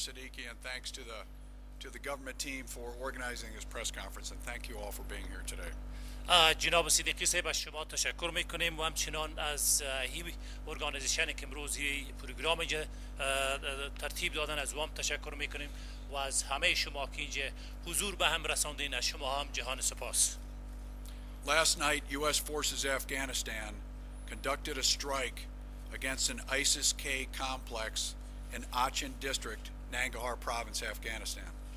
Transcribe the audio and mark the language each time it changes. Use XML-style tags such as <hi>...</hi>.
<en>Siddiqui, and thanks to the government team for organizing this press conference, and thank you all for being here today.</en> <fa>جناب صدیقی صاحب از شما تشکر میکنیم و همچنان از ارگانیزیشن که امروزی پروگرام ترتیب دادن از وام تشکر میکنیم و از همه شما که اینجا حضور به هم رساندین. از شما هم جهان سپاس.</fa> <en>Last night, U.S. Forces-Afghanistan conducted a strike against an ISIS-K complex in Achin District, Nangarhar Province, Afghanistan.</en>